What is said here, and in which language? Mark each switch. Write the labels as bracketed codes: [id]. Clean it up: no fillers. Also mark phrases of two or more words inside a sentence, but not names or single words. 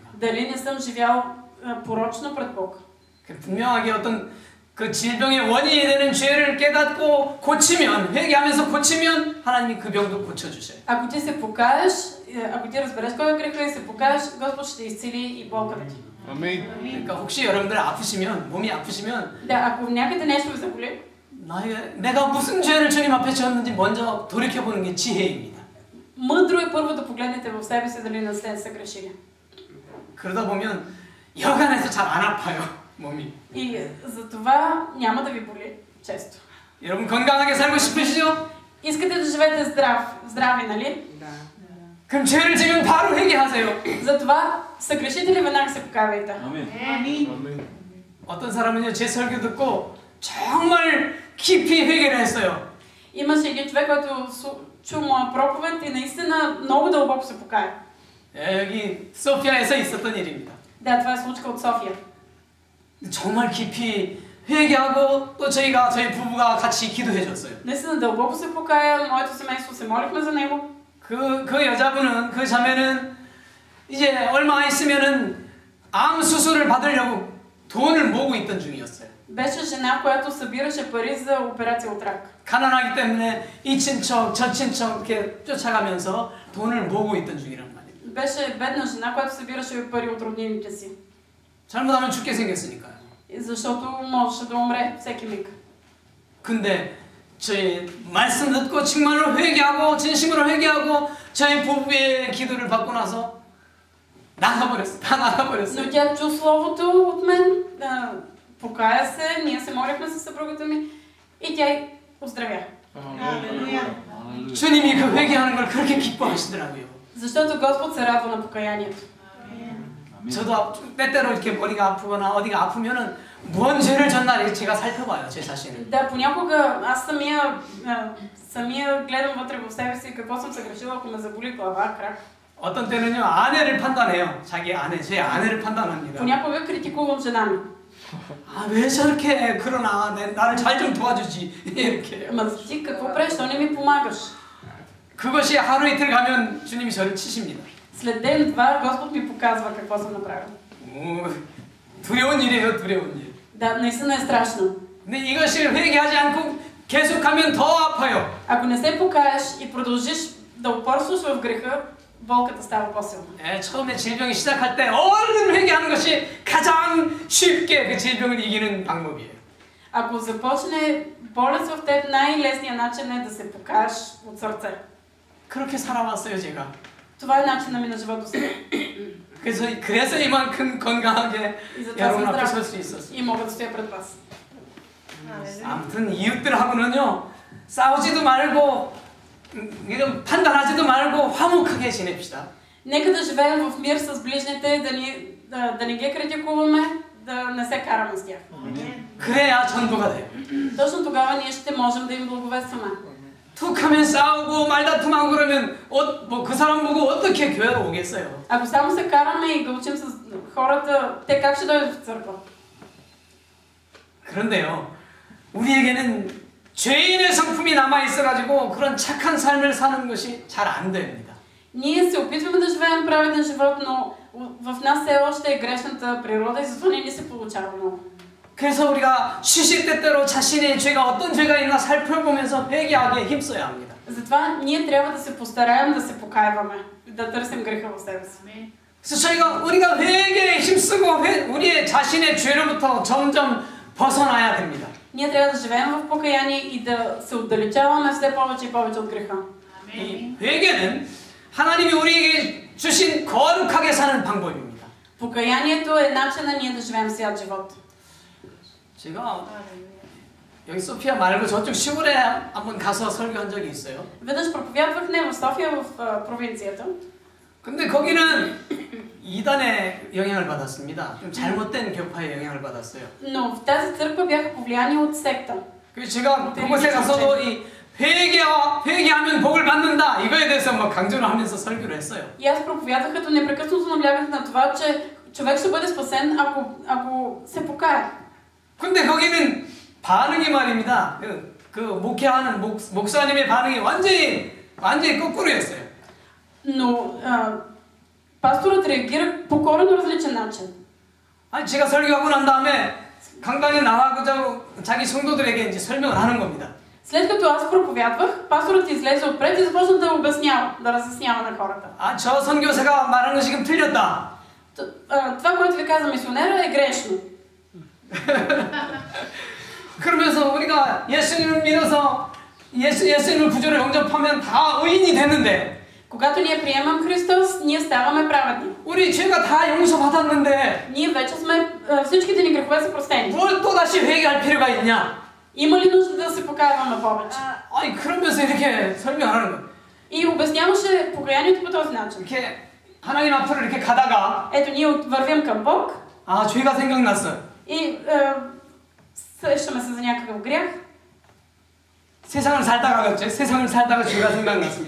[bg] Дали не съм живял порочно пред Бог? [ko] 분명하게 어떤 그 질병의 원인이 되는 죄를 깨닫고 고치면, 회개하면서 고치면 하나님이 그 병도 고쳐주셔요. [bg] Ако ти се покаеш, ако ти разбереш кой е греха и се покаеш, Господ ще изцели и болката ти. [ko] 아멘. 그러니까 혹시 여러분들 아프시면, 몸이 아프시면 [bg] Да, ако някъде нещо ви заболи, [ko] 내가 무슨 죄를 주님 앞에 지었는지 먼저 돌이켜보는 게 지혜입니다. [bg] мъдро е първо да погледнете в себе си дали не сте съгрешили. [ko] 그러다 보면 여간해서 잘 안 아파요, 몸이. [bg] И за това няма да ви боли често. [ko] 여러분 건강하게 살고 싶으시죠? [bg] Искате да живеете здрави, нали? [ko] 그럼 죄를 지면 바로 회개하세요. [bg] Затова съгрешите ли веднага се покавайте. [ko] 아멘. 어떤 사람은요, 제 설교 듣고 정말 깊이 회개를 했어요. [bg] Имаше един човек, който чу моя проповед и наистина много дълбоко се покая. [ko] 여기 소피아에서 있었던 일입니다. [bg] Да, това е случка от София. [ko] 정말 깊이 회개하고 또 저희 부부가 같이 기도해 줬어요. [bg] Наистина дълбоко се покая, моето семейство се молихме за него. [ko] 그 여자분은, 그 자매는 이제 얼마 있으면은 암 수술을 받으려고 돈을 모으고 있던 중이었어요. [bg] Беше жена, която събираше пари за операция от рак. [ko] 가난하기 때문에 이 친척, 저 친척 이렇게 쫓아가면서 돈을 모으고 있던 중이란 말이에요. [bg] Беше бедна жена, която събираше пари от роднините си. [ko] 잘못하면 죽게 생겼으니까요. [bg] Защото можеше да умре всеки миг. [ko] 근데 저희 말씀 듣고 정말로 회개하고 진심으로 회개하고 저희 부부의 기도를 받고 나서 나가버렸어요. 다 나가버렸어요. [bg] Но тя чу словото от мен, покая се, ние се молихме със съпругата ми и тя оздравя. [ko] 주님이 그 회개하는 걸 그렇게 기뻐하시더라고요. [bg] Защото Господ се радва на покаянието. [ko] 저도 때때로 이렇게 머리가 아프거나 어디가 아프면은 무언 죄를 졌나 제가 살펴봐요, 제 자신을. [bg] Да, понякога аз самия гледам вътре в себе си какво съм съгрешила, ако ме заболи глава, крак. [ko] 어떤 때는요, 아내를 판단해요. 제 아내를 판단합니다. [bg] Понякога критикувам жена ми. [ko] 아, 왜 저렇게 그러나, 나를 잘 좀 도와주지. 이렇게. [bg] Ама ти какво правиш, що не ми помагаш? [ko] 그것이 하루 이틀 가면 주님이 저를 치십니다. [bg] След ден-два Господ ми показва какво съм направил. [ko] 두려운 일이에요, 두려운 일. [bg] Да, наистина е страшно. [ko] 근데 이것을 회개하지 않고 계속하면 더 아파요. [bg] Ако не се покаеш и продължиш да упорстваш в греха, болката става по-силна. [ko] 처음에 질병이 시작할 때 얼른 회개하는 것이 가장 쉽게 그 질병을 이기는 방법이에요. [bg] Ако започне болест в теб, най-лесният начин е да се покаеш от сърце. [ko] 그렇게 살아왔어요, 제가. [bg] Това е начинът ми на живота сега. [ko] 그래서 이만큼 건강하게 [bg] И затова [ko] 여러분 [bg] съм [ko] 앞에 [bg] здрав [ko] 설 수 있었어요. [bg] и мога да стоя пред вас. [ko] 아무튼 이웃들하고는요, 싸우지도 말고 이런 판단하지도 말고 화목하게 지냅시다. [bg] Нека да живеем в мир с ближните, да не ги критикуваме, да не се караме с тях. [ko] 그래야 전도가 돼요. [bg] Точно тогава ние ще можем да им благовестваме. [ko] 툭하면 싸우고 말다툼하고 그러면 그 사람 보고 어떻게 교회로 오겠어요? [bg] Ако само се караме и го учим с хората, те как ще дойдат в църква? [ko] 그런데요, 우리에게는 죄인의 성품이 남아 있어가지고 그런 착한 삶을 사는 것이 잘 안 됩니다. [bg] Ние се опитваме да живеем праведен живот, но в нас все още е грешната природа и затова не ни се получава много. [ko] 그래서 우리가 시시때때로 자신의 죄가 어떤 죄가 있나 살펴보면서 회개하기에 힘써야 합니다. [bg] Затова ние трябва да се постараем да се покайваме, да търсим греха в себе си. [ko] 그래서 우리가 회개에 힘쓰고 우리의 자신의 죄로부터 점점 벗어나야 됩니다. [bg] Ние трябва да живеем в покаяние и да се отдалечаваме все повече и повече от греха. [ko] 이 회개는 하나님이 우리에게 주신 거룩하게 사는 방법입니다. [bg] Покаянието е начина ние да живеем свят живот. [ko] 제가 여기 소피아 말고 저쪽 시골에 한번 가서 설교한 적이 있어요. [bg] Веднъж проповядвах не в София, в провинцията. [ko] 근데 거기는 이단의 영향을 받았습니다. 좀 잘못된 교파의 영향을 받았어요. [bg] Но в тази църква бяха повлияни от секта. [ko] 그래서 제가 그곳에 가서도 이 회개하면 복을 받는다 이거에 대해서 막 강조를 하면서 설교를 했어요. [bg] И аз проповядвах, като непрекъснато наблягах на това, че човек ще бъде спасен, ако се покая. [ko] 근데 거기는 반응이 말입니다. 그 목회하는 목사님의 반응이 완전히 거꾸로였어요. [bg] Но пасторът реагира по коренно различен начин. [ko] 아니 제가 설교하고 난 다음에 강단에 나와서 자기 성도들에게 이제 설명을 하는 겁니다. [bg] След като аз проповядвах, пасторът излезе отпред и започна да обяснява, да разяснява на хората. [ko] 저 선교사가 말하는 거 지금 틀렸다. [bg] Това, което ви каза мисионера, е грешно. [ko] 그러면서 우리가 예수님을 믿어서 예수님을 구주로 영접하면 다 의인이 되는데 [bg] Когато ние приемам Христос, ние ставаме праведни. [ko] 우리 죄가 다 용서받았는데 [bg] Ние вече сме, всичките ни грехове са простени. [ko] 뭘 또다시 회개할 필요가 있냐? [bg] Има ли нужда да се покаяваме повече? [ko] 아니 그러면서 이렇게 설명하는 거예요. [bg] И обясняваше покаянието по този начин. [ko] 이렇게 하나님 앞으로 이렇게 가다가 [bg] Ето, ние вървим към Бог [ko] 죄가 생각났어. [bg] и сещаме се за някакъв грях. [ko] 세상을 살다가 죄가 생각났습니다.